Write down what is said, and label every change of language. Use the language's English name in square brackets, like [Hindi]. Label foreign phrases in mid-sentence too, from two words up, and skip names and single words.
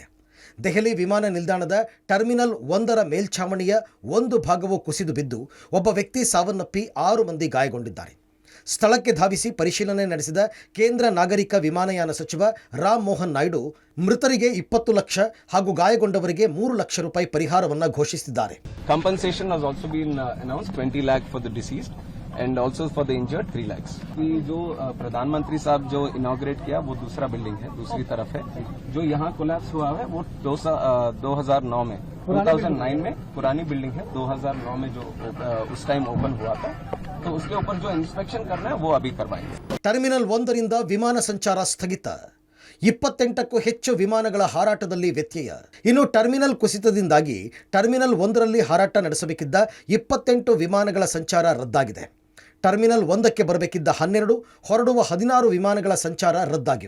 [Kannada] ದೆಹಲಿ ವಿಮಾನ ನಿಲ್ದಾಣದ ಟರ್ಮಿನಲ್ 1ರ ಮೇಲ್ಛಾವಣಿಯ ಒಂದು ಭಾಗವು ಕುಸಿದು ಬಿದ್ದು ಒಬ್ಬ ವ್ಯಕ್ತಿ ಸಾವನ್ನಪ್ಪಿ 6 ಮಂದಿ ಗಾಯಗೊಂಡಿದ್ದಾರೆ. ಸ್ಥಳಕ್ಕೆ ಧಾವಿಸಿ ಪರಿಶೀಲನೆ ನಡೆಸಿದ ಕೇಂದ್ರ ನಾಗರಿಕ ವಿಮಾನಯಾನ ಸಚಿವ ರಾಮ್ ಮೋಹನ್ ನಾಯ್ಡು ಮೃತರಿಗೆ 20 ಲಕ್ಷ ಹಾಗೂ ಗಾಯಗೊಂಡವರಿಗೆ 3 ಲಕ್ಷ ರೂಪಾಯಿ ಪರಿಹಾರವನ್ನು ಘೋಷಿಸಿದ್ದಾರೆ. [English] Compensation has also been announced 20 lakh for the deceased and also for the injured 3 lakhs. [Hindi] ये जो प्रधानमंत्री साहब जो इनॉग्रेट किया वो दूसरा बिल्डिंग है, दूसरी तरफ है. जो यहाँ कोलैप्स हुआ है वो 2009 में 2009 में पुरानी बिल्डिंग है. 2009 में जो उस [English] time open [Hindi] हुआ था, तो उसके ऊपर जो इंस्पेक्शन करना है वो अभी करवाएंगे. [Kannada] ಟರ್ಮಿನಲ್ 1ರಿಂದ ವಿಮಾನ ಸಂಚಾರ ಸ್ಥಗಿತ. 28ಕ್ಕೂ ಹೆಚ್ಚು ವಿಮಾನಗಳ ಹಾರಾಟದಲ್ಲಿ ವ್ಯತ್ಯಯ. ಇನ್ನು ಟರ್ಮಿನಲ್ ಕುಸಿತದಿಂದಾಗಿ ಟರ್ಮಿನಲ್ 1ರಲ್ಲಿ ಹಾರಾಟ ನಡೆಸಬೇಕಿದ್ದ 28 ವಿಮಾನಗಳ ಸಂಚಾರ ರದ್ದಾಗಿದೆ. ಟರ್ಮಿನಲ್ 1ಕ್ಕೆ ಬರಬೇಕಿದ್ದ 12, ಹೊರಡುವ 16 ವಿಮಾನಗಳ ಸಂಚಾರ ರದ್ದಾಗಿವೆ.